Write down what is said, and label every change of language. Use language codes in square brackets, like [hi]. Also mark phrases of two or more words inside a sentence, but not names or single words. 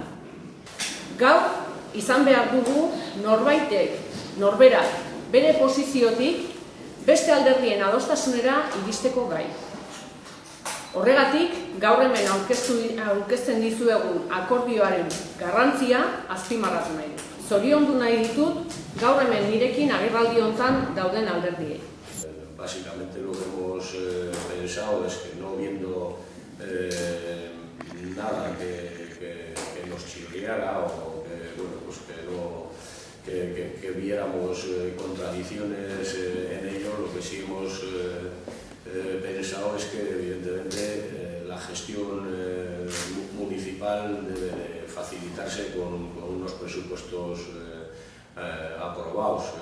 [eu] Gaur, izan behar dugu norberak bere posiziotik beste alderdien adostasunera iristeko gai. Horregatik, gaur hemen aurkezten dizuegun akordioaren garrantzia azpimarratu nahi dut. Zoriondu nahi ditut gaur hemen nirekin agerraldi honetan dauden alderdiei. [es] Básicamente lo que hemos pensado es que no viendo nada que nos chirriara o que viéramos contradicciones en ello, lo que sí hemos pensado es que evidentemente la gestión municipal debe de facilitarse con unos presupuestos aprobados.